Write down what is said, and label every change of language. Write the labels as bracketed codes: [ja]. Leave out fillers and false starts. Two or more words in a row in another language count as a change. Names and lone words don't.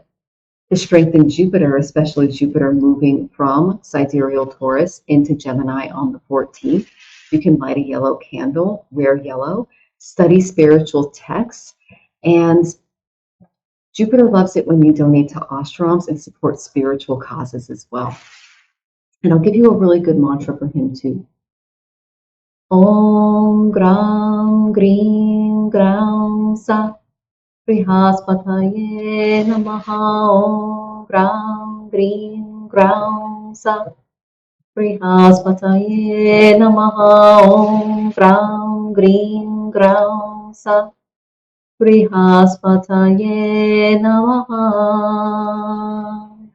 [en] To strengthen Jupiter, especially Jupiter moving from sidereal Taurus into Gemini on the 14th, you can light a yellow candle, wear yellow, study spiritual texts, and Jupiter loves it when you donate to ashrams and support spiritual causes as well. And I'll give you a really good mantra for him too. [sa] ॐ ग्रां ग्रीं ग्रां सः बृहस्पतये नमः. ॐ ग्रां ग्रीं ग्रां सः बृहस्पतये नमः ॐ ग्रां ग्रीं ग्रां सः बृहस्पतये नमः.